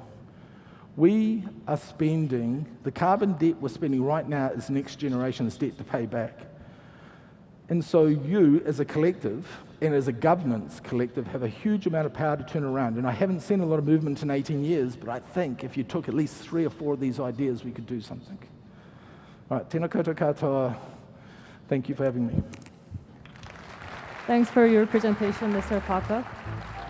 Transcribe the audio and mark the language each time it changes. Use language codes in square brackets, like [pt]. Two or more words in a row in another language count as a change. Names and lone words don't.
[en] We are spending, the carbon debt we're spending right now is next generation's debt to pay back. And so you, as a collective, and as a governance collective, have a huge amount of power to turn around. And I haven't seen a lot of movement in 18 years, but I think if you took at least 3 or 4 of these ideas, we could do something. All right, [mi] tēnā koutou katoa. [en] Thank you for having me. Thanks for your presentation, Mr. Pocock.